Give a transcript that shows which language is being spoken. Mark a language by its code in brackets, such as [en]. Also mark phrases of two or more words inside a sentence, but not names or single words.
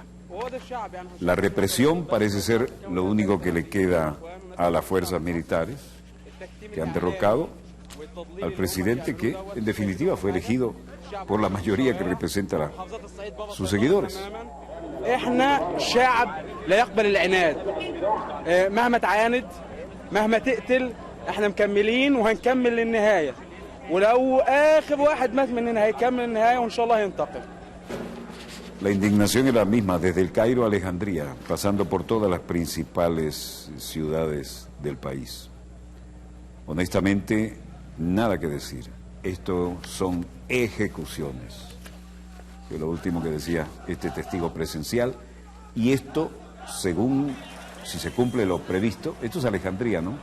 [es] La represión parece ser lo único que le queda a las fuerzas militares que han derrocado al presidente que en definitiva fue elegido por la mayoría que representa a sus seguidores. [ar] احنا شعب لا يقبل العناد مهما تعاند مهما تقتل احنا مكملين وهنكمل للنهايه ولو اخر واحد مات مننا هيكمل النهايه وان شاء الله هينتقم. [es] La indignación es la misma desde el Cairo a Alejandría, pasando por todas las principales ciudades del país. Honestamente, nada que decir. Esto son ejecuciones. Que lo último que decía este testigo presencial, y esto, según, si se cumple lo previsto, esto es Alejandría, ¿no?